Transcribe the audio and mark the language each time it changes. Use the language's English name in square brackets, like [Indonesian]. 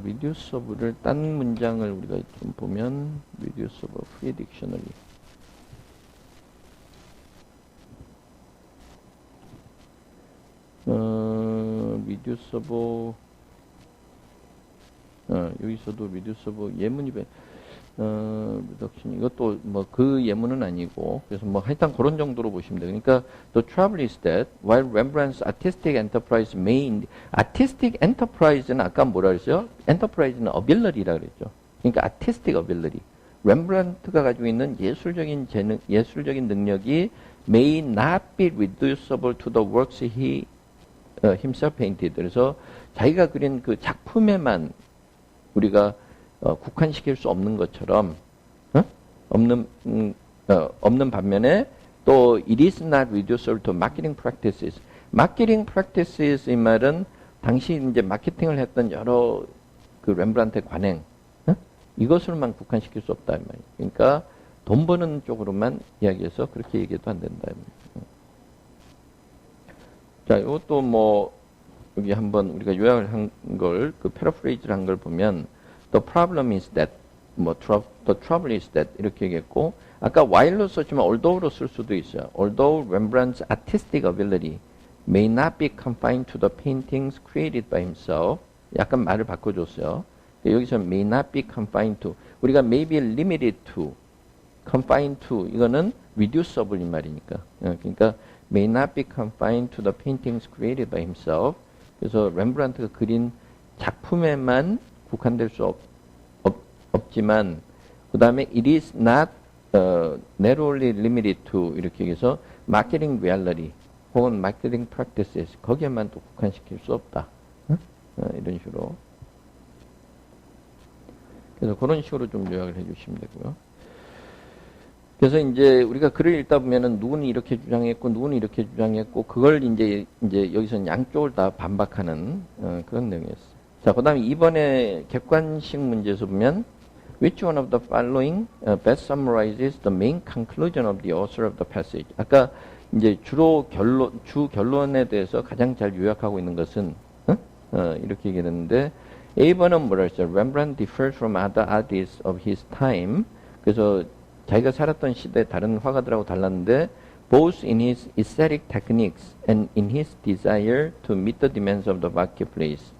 [Korean] reducible을 딴 문장을 우리가 좀 보면 [English] reducible free dictionary. [Korean] reducible 여기서도 reducible 예문이 reduction 이것도 뭐 그 예문은 아니고 그래서 뭐 하여튼 그런 정도로 보시면 돼요. [English] 그러니까 the trouble is that while Rembrandt's artistic enterprise artistic enterprise는 [Korean] 아까 뭐라 그랬어요? [English] enterprise는 ability라 그랬죠. [Korean] 그러니까 [English] artistic ability [Korean] 렘브란트가 가지고 있는 예술적인 능력이 [English] may not be reducible to the works he himself painted. [Korean] 그래서 자기가 그린 그 작품에만 우리가 국한시킬 수 없는 것처럼 없는 반면에 또 [English] it is not reducible to marketing practices. [Korean] marketing practices 이 말은 당시 이제 마케팅을 했던 여러 그 렘브란트의 관행 이것으로만 국한시킬 수 없다 이 말이에요. 그러니까 돈 버는 쪽으로만 이야기해서 그렇게 얘기해도 안 된다 이 말이에요. 자, 이것도 뭐 여기 한번 우리가 요약을 한 걸 그 패러프레이즈를 한 걸 보면 [English] the problem is that the trouble is that [Korean] 이렇게 얘기했고 아까 while로 썼지만 although로 쓸 수도 있어요. [English] although Rembrandt's artistic ability may not be confined to the paintings created by himself 약간 말을 바꿔줬어요. 여기서 may not be confined to 우리가 may be limited to confined to 이거는 reducible 이 말이니까 그러니까 may not be confined to the paintings created by himself [Korean] 그래서 렘브란트가 그린 작품에만 국한될 수 없지만 그 다음에 [English] it is not narrowly limited to [Korean] 이렇게 해서 marketing reality 혹은 marketing practices 거기에만 또 국한시킬 수 없다 이런 식으로 그래서 그런 식으로 좀 요약을 해주시면 되고요. 그래서 이제 우리가 글을 읽다 보면은 누구는 이렇게 주장했고 누구는 이렇게 주장했고 그걸 이제 여기서는 양쪽을 다 반박하는 그런 내용이었어요. 자, 그다음에 이번에 객관식 문제에서 보면 [English] which one of the following best summarizes the main conclusion of the author of the passage. [Korean] 아까 이제 주 결론에 대해서 가장 잘 요약하고 있는 것은 이렇게 얘기했는데 A번은 뭐라 했어요? [English] Rembrandt differs from other artists of his time. [Korean] 그래서 자기가 살았던 시대 다른 화가들하고 달랐는데 [English] both in his aesthetic techniques and in his desire to meet the demands of the marketplace.